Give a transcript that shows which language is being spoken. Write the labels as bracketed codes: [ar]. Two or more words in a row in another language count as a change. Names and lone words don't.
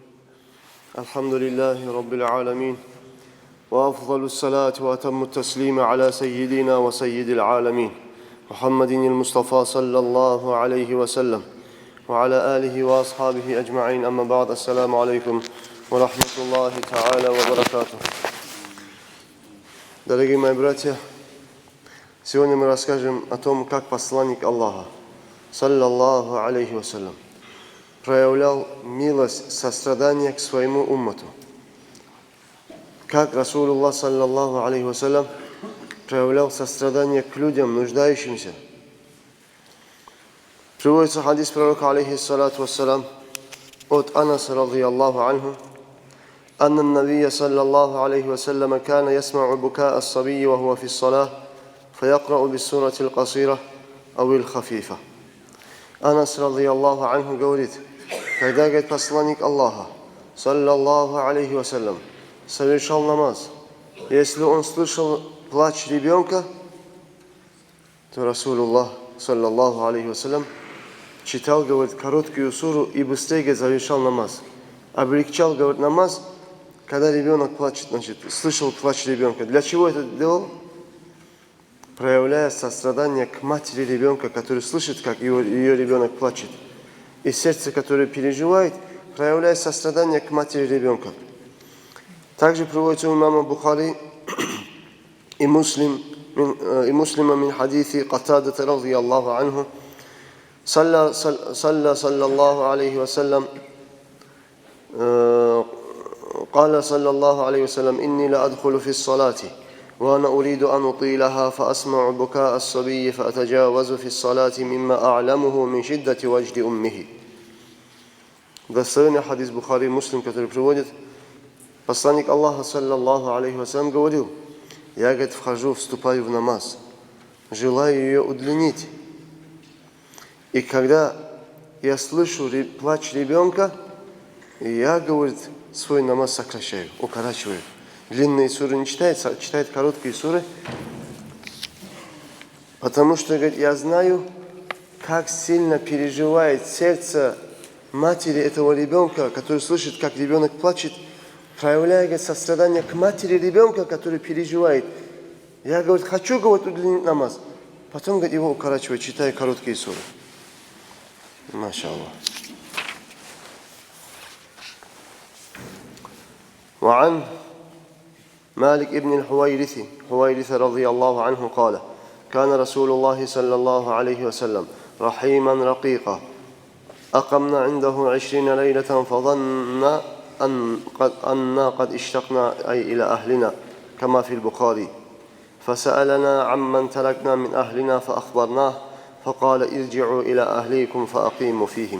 [ar] الحمد لله رب العالمين، وأفضل الصلاة وأتم التسليم على سيدنا وسيد العالمين محمد المصطفى صلى الله عليه وسلم وعلى آله وأصحابه أجمعين. أما بعد، السلام عليكم ورحمة الله تعالى وبركاته. [ru] Дорогие мои братья, сегодня мы расскажем о том, как посланник Аллаха, [ar] صلى الله عليه وسلم, [ru] проявлял милость, сострадание к своему уммату. Как Расулуллах, [ar] صلى الله عليه وسلم, [ru] проявлял сострадание к людям, нуждающимся. Приводится хадис пророка, [ar] عليه الصلاة والسلام, [ru] от Анаса, [ar] رضي الله عنه, أن النبي صلى الله عليه وسلم كان يسمع بكاء الصبي وهو في الصلاة فيقرأ بالسورة القصيرة أو الخفيفة. [ru] Анас, [ar] رضي الله عنه, [ru] говорит, когда, говорит, посланник Аллаха, [ar] صلى الله عليه وسلم, [ru] совершал намаз, если он слышал плач ребенка, то Расулуллах, [ar] صلى الله عليه وسلم, [ru] читал, говорит, короткую суру и быстрее, говорит, завершал намаз. Облегчал, говорит, намаз, когда ребенок плачет, значит, слышал плач ребенка. Для чего это делал? Проявляя сострадание к матери ребенка, который слышит, как ее ребенок плачет. И сердце, которое переживает, проявляя сострадание к матери ребенка. Также приводится у имама Бухари и муслима [ar] من حديث قتادة رضي الله عنه صلى الله عليه وسلم, قال صلى الله عليه وسلم إني لأدخل في الصلاة وأنا أريد أن أطيلها فأسمع بكاء الصبي فأتجاوز في الصلاة مما أعلمه من شدة وجد أمه. [ru] Достоверный хадис Бухари и Муслим, который приводит, посланник Аллаха, [ar] صلى الله عليه وسلم, [ru] говорил: я, говорит, вступаю в намаз, желаю ее удлинить. И когда я слышу плач ребенка, я, говорит, свой намаз сокращаю, укорачиваю. Длинные суры не читает, читает короткие суры, потому что, говорит, я знаю, как сильно переживает сердце матери этого ребенка, который слышит, как ребенок плачет, проявляя, говорит, сострадание к матери ребенка, который переживает. Я, говорит, хочу, говорит, удлинить намаз. Потом, говорит, его укорачиваю, читая короткие суры. [ar] ما شاء الله. وعن مالك ابن الحويرث رضي الله عنه قال كان رسول الله صلى الله عليه وسلم رحيما رقيقا أقمنا عنده 20 ليلة فظن أن قد اشتقنا أي إلى أهلنا كما في البخاري فسألنا عمن تركنا من أهلنا فأخبرناه فقال ارجعوا إلى أهليكم فأقيموا فيهم.